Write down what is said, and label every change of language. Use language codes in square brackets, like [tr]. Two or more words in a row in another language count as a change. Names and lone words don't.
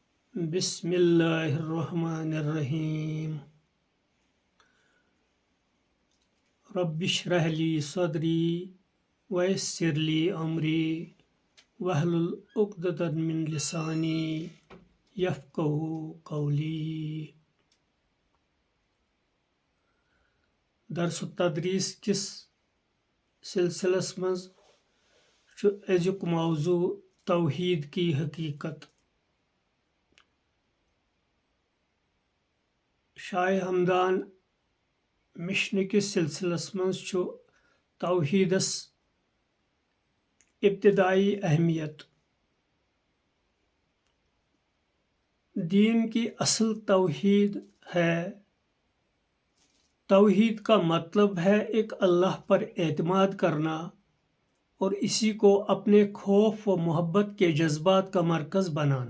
[ar] بسم اللہ الرحمن الرحیم رب اشرح لی صدری ویسر لی امری واحلل عقدۃ من لسانی یفقہوا قولی۔ [ks] درس و تدریس کس سلسلس مز ازیک موضوع [ur] توحید کی حقیقت۔ [ks] شاہ ہمدان مشن کس سلسلس مز توحیدس ابتدائی اہمیت۔ [ur] دین کی اصل توحید ہے۔ توحید کا مطلب ہے ایک اللہ پر اعتماد کرنا اور اسی کو اپنے خوف و محبت کے جذبات کا مرکز بنانا۔